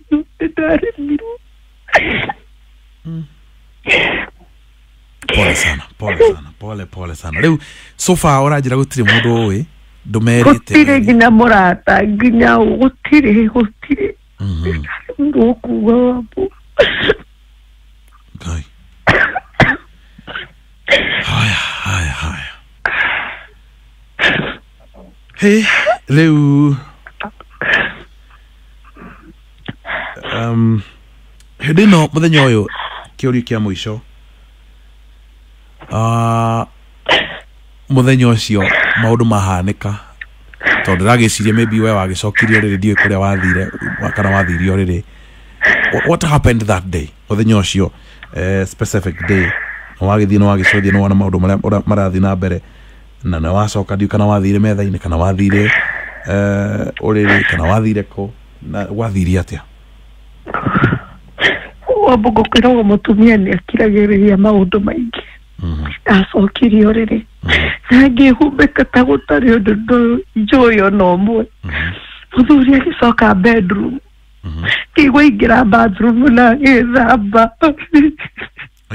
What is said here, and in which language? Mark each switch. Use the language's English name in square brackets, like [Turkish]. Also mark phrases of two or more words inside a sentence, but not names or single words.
[Swahili] pole sana [Kikuyu] rĩu [English] so far [Kikuyu] ũranjĩra gũtirĩ mũndũ ũĩ ndũmerĩte gũtirĩ nginya mũrata nginya gũtirĩ ndaremirwo kuga hapo. Okay. Haya. Hey, leo hĩndĩ ĩno mũthenya ũyũ kĩũria kĩa mũico mũthenya ũcio maũndũ mahanĩka tondũ ndĩragĩciria maybe we wagĩcokirio rĩrĩ ndiũĩ kũrĩa wathire kana wathirio rĩrĩ [English] what happened that day [Kikuyu] mũthenya ũcio [English] specific day [Kikuyu] wagĩthiĩ no wagĩcũthia no wana maũndũ marĩa marathiĩ na mbere na nĩ wacoka ndiũ kana wathire metha-inĩ kana wathire ũrĩrĩ kana wathire kũ na wathire atĩa wambugo kwĩragwo mũtumia nĩ akiragĩrĩria maũndũ maingĩ acokirio rĩrĩ na ngĩhumbĩka ta gũtarĩ ũndũ njũĩ ona ũmwe mũthuri agĩcoka bedroom kĩigua ingĩra bathroom na gĩthamba